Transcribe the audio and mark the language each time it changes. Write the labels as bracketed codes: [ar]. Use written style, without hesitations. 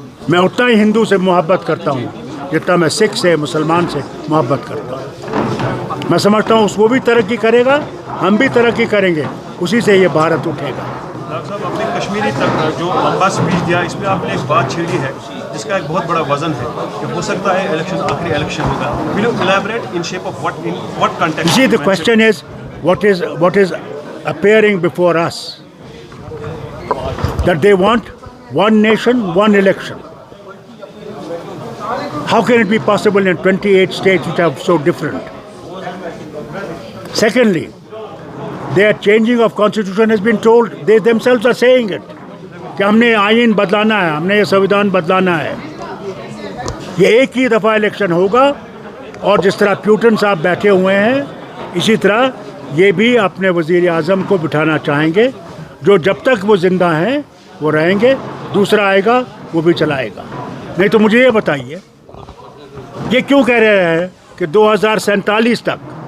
[hi] मैं उतना ही हिंदू से मोहब्बत करता हूँ जितना मैं सिख से, मुसलमान से मोहब्बत करता हूँ। मैं समझता हूँ वो भी तरक्की करेगा, हम भी तरक्की करेंगे, उसी से ये भारत उठेगा। डॉक्टर साहब, आपने कश्मीरी तक जो लंबा स्पीच दिया, इसमें आपने एक बात छेड़ी है जिसका एक बहुत बड़ा वजन है कि हो सकता है इलेक्शन आखिरी इलेक्शन होगा। [en] Will you elaborate in shape of what, in what context? See, the question is what is appearing before us, that they want one nation, one election. How can it be possible in 28 states which are so different? Secondly, their changing of constitution has been told, they themselves are saying it, [hi] कि हमने आईन बदलाना है, हमने ये संविधान बदलाना है। ये एक ही दफ़ा इलेक्शन होगा, और जिस तरह प्यूटन साहब बैठे हुए हैं, इसी तरह ये भी अपने वज़ीर आज़म को बिठाना चाहेंगे, जो जब तक वो ज़िंदा हैं वो रहेंगे, दूसरा आएगा वो भी चलाएगा। नहीं तो मुझे ये बताइए, ये क्यों कह रहे हैं कि 2047 तक?